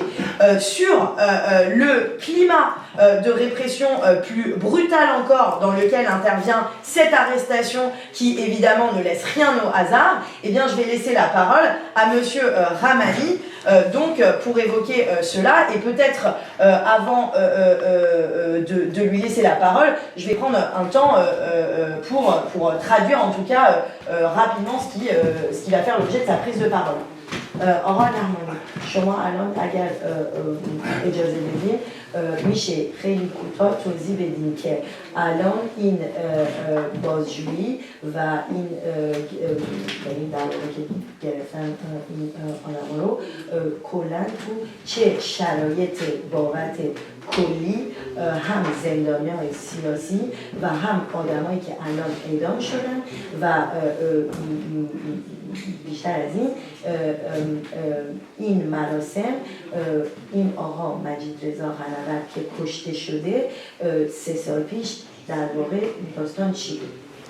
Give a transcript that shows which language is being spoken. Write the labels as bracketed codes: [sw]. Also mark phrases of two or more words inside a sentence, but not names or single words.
[fr] Sur le climat de répression plus brutal encore dans lequel intervient cette arrestation qui évidemment ne laisse rien au hasard, eh bien je vais laisser la parole à monsieur Rahmani donc pour évoquer cela et peut-être avant de lui laisser la parole, je vais prendre un temps pour traduire en tout cas rapidement ce qui va faire l'objet de sa prise de parole. [fa] آقای رحمانی شما الان اگر اجازه بدین میشه خیلی کوتاه توضیح بدین که الان این بازجویی و این در واقع که گرفتن این آدما رو کلا تو چه شرایط بابت کلی هم زندانیان سیاسی و هم آدمایی که الان اعدام شدن و بیشتر از این مراسم این آقا مجید رضا قنوات که کشته شده 3 سال پیش در واقع داستان چی بود؟